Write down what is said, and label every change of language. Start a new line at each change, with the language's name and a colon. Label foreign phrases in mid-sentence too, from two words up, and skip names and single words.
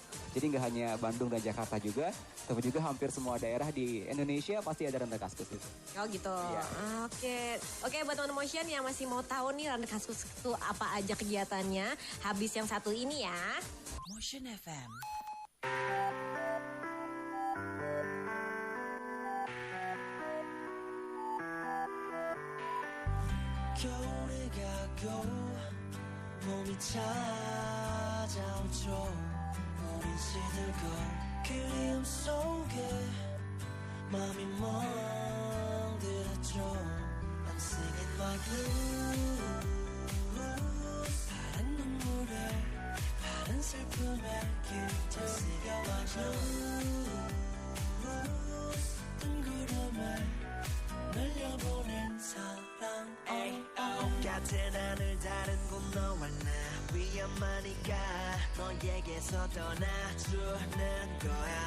Indonesian: Jadi nggak hanya Bandung dan Jakarta juga, tapi juga hampir semua daerah di Indonesia pasti ada Runner Kaskus itu. Oh gitu. Oke, buat teman motion yang masih mau tahu nih Runner Kaskus itu apa aja kegiatannya, habis yang satu ini ya. Motion FM.
Korean: 겨울이 가고 봄이 찾아오죠. 우린 시들고 그리움 속에 마음이 멍들었죠.
English: I'm singing my blues.
Korean: 파란 눈물에 파란 슬픔에 깃을 새겨와줘. 뜬구름에 날려보낸 사랑. 같은 하늘 다른 곳 너와 나 위험하니까 너에게서 떠나주는 거야.